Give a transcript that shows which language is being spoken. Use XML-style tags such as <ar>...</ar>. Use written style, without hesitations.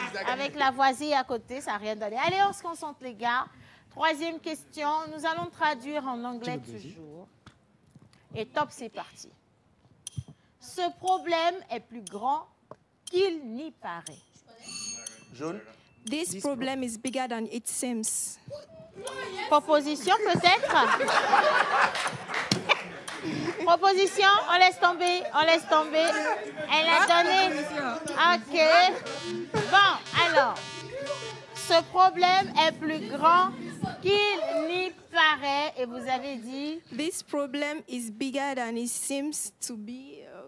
<fr>Avec Lavoisier à côté, ça n'a rien donné. Allez, on se concentre, les gars. Troisième question. Nous allons traduire en anglais toujours. Et top, c'est parti. Ce problème est plus grand qu'il n'y paraît. Jaune.</fr> <en>This problem is bigger than it seems.</en> <fr>Proposition, peut-être? Proposition, on laisse tomber, on laisse tomber. Elle a donné. OK. Bon, alors, ce problème est plus grand qu'il n'y paraît. Et vous avez dit?</fr> <en>This problem is bigger than it seems to be.</en>